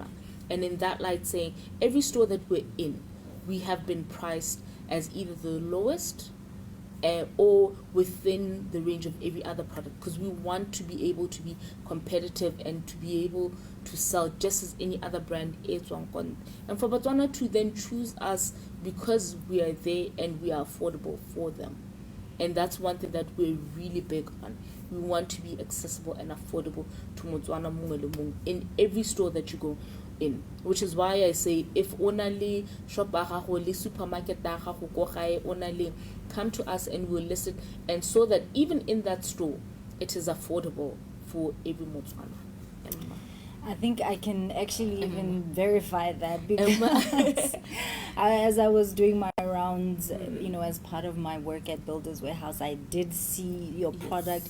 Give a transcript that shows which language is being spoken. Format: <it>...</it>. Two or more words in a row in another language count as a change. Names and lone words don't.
<en>And in that light, saying every store that we're in, we have been priced as either the lowest or within the range of every other product, because we want to be able to be competitive and to be able to sell just as any other brand is. And for Botswana to then choose us because we are there and we are affordable for them. And that's one thing that we're really big on. We want to be accessible and affordable to</en> <tn>Motswana mongwe le mongwe</tn> <en>in every store that you go in, which is why I say if only shop le supermarket only come to us and we'll list it, and so that even in that store it is affordable for every Motswana. I think I can actually even verify that, because as I was doing my rounds, as part of my work at Builders Warehouse, I did see your product.</en>